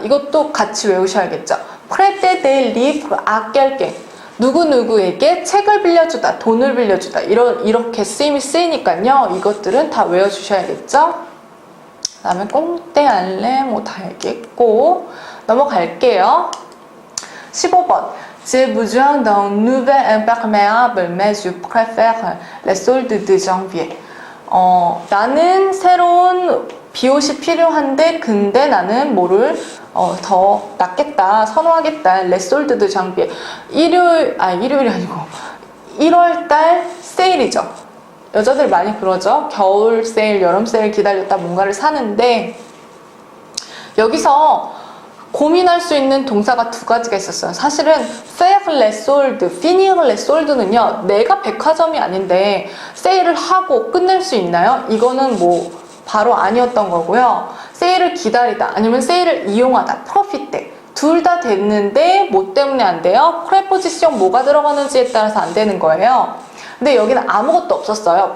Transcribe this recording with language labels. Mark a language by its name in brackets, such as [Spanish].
[Korean] 이것도 같이 외우셔야겠죠. 프레때 데 리브 깰게. 누구누구에게 책을 빌려주다, 돈을 빌려주다 이렇게 쓰임이 쓰이니까요. 이것들은 다 외워주셔야겠죠. 그 다음에 꽁떼 알레 뭐 다 얘기했고 넘어갈게요. [French] 15번 J'ai besoin d'un nouvel imperméable mais je préfère les soldes de janvier. [Korean] 나는 새로운 비옷이 필요한데 근데 나는 뭐를 더 낫겠다, 선호하겠다. 레솔드드 장비에 일요일이 아니고 1월달 세일이죠. 여자들 많이 그러죠. 겨울 세일, 여름 세일 기다렸다 뭔가를 사는데 여기서 고민할 수 있는 동사가 두 가지가 있었어요. 사실은 [French] faire les soldes, finir les soldes는요. [Korean] 내가 백화점이 아닌데 세일을 하고 끝낼 수 있나요? 이거는 뭐 바로 아니었던 거고요. 세일을 기다리다 아니면 세일을 이용하다, 프로핏 때 둘 다 됐는데 뭐 때문에 안 돼요? 프레포지션 뭐가 들어가는지에 따라서 안 되는 거예요. 근데 여기는 아무것도 없었어요.